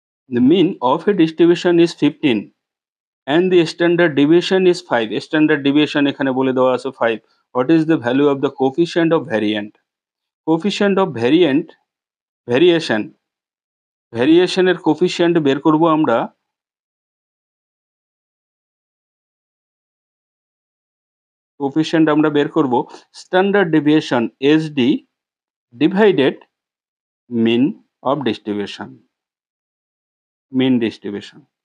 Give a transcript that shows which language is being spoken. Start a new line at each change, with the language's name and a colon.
English: The mean of a distribution is 15 and the standard deviation is 5.
Bangla: Standard deviation এখানে বলে দেওয়া আছে 5.
English: What is the value of the coefficient of variant? Coefficient of variation,
Bangla: ভ্যারিয়েশনের coefficient বের করব আমরা। Coefficient আমরা বের করব standard deviation SD divided mean of distribution, mean distribution.